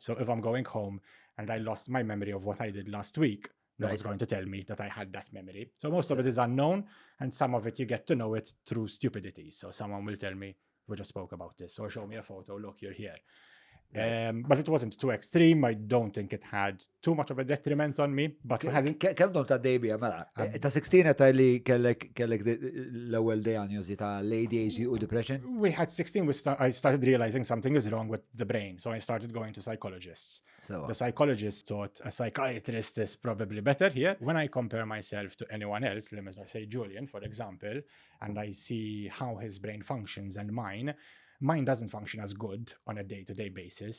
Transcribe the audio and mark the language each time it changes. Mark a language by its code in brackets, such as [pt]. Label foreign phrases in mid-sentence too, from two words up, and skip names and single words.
[en] So if I'm going home and I lost my memory of what I did last week, no one's going to tell me that I had that memory. So most of it is unknown, and some of it you get to know it through stupidity. So someone will tell me, we just spoke about this, or show me a photo, look, you're here. But it wasn't too extreme. I don't think it had too much of a detriment on me. But [mt] Kemm dom ta' dejbija, mela? Ta' 16 ta' li kellek l-ewwel diagnosi ta' ADHD u depression? [en] We had 16. I started realizing something is wrong with the brain. So I started going to psychologists. The psychologist thought a psychiatrist is probably better here. When I compare myself to anyone else, let me say Julian, for example, and I see how his brain functions and mine doesn't function as good on a day-to-day basis.